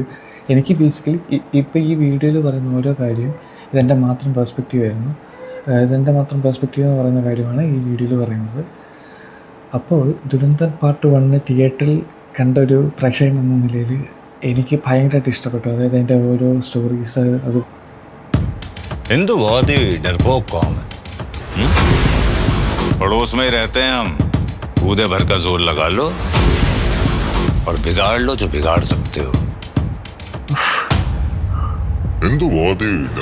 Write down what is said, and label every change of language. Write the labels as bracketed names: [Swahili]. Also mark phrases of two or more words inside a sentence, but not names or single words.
[Malayalam] എനിക്ക് ബേസിക്കലി ഇപ്പോൾ ഈ വീഡിയോയിൽ പറയുന്ന ഓരോ കാര്യം ഇതെൻ്റെ മാത്രം പെർസ്പെക്റ്റീവ് എന്ന് പറയുന്ന കാര്യമാണ് ഈ വീഡിയോയിൽ പറയുന്നത്. അപ്പോൾ ദുരന്തർ പാർട്ട് 1 തിയേറ്ററിൽ കണ്ട ഒരു പ്രേക്ഷകൻ എന്ന നിലയിൽ എനിക്ക് ഭയങ്കരമായിട്ട് ഇഷ്ടപ്പെട്ടു. അതായത് അതിൻ്റെ ഓരോ സ്റ്റോറീസ് അത് [Hindi] हिंदू बहुत ही डरपोक कौम है। पड़ोस में रहते हैं हम, कूदे भर का जोर लगा लो और बिगाड़ लो जो बिगाड़ सकते हो। हिंदू बहुत ही